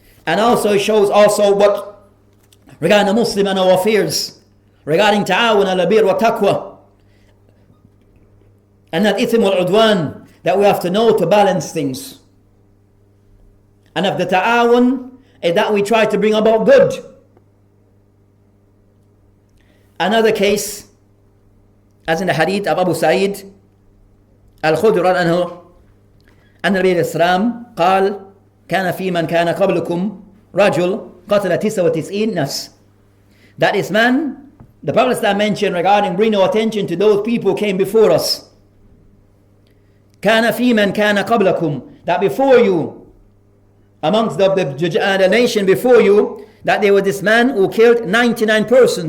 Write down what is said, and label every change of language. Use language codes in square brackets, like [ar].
[en] And also it shows also what regarding the Muslim and our affairs, regarding ta'awun ala birr wa taqwa, and that ithm wal udwan, that we have to know to balance things. And of the ta'awun is that we try to bring about good. Another case, as in the hadith of Abu Sa'id al-Khudri anhu, [ar] أن النبي عليه السلام قال كان في من كان قبلكم رجل قتل 99 نفس. [en] That is man, the Prophet mentioned regarding bringing our attention to those people who came before us. [ar] كان في من كان قبلكم, [en] that before you, amongst the nation before you, that there was this man who killed 99 persons.